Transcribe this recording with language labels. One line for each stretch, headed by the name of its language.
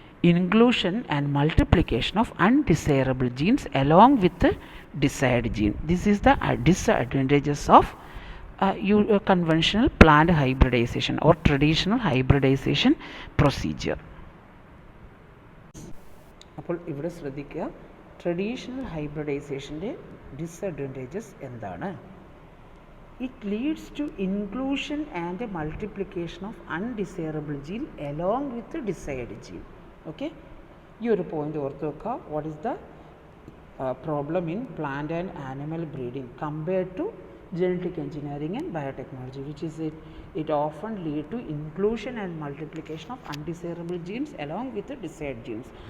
English: Inclusion and multiplication of undesirable genes along with the desired gene. This is the disadvantages of conventional plant hybridization or traditional hybridization procedure.
Malayalam: അപ്പോൾ ഇവിടെ ശ്രദ്ധിക്കുക, traditional ഹൈബ്രിഡൈസേഷൻ്റെ disadvantages എന്താണ്?
English: It leads to inclusion and multiplication of undesirable gene along with the desired gene. Okay,
Malayalam: ഈ ഒരു point ഓർത്ത് വെക്കുക.
English: What is the problem in plant and animal breeding compared to genetic engineering and biotechnology, which is it often lead to inclusion and multiplication of undesirable genes along with desired genes.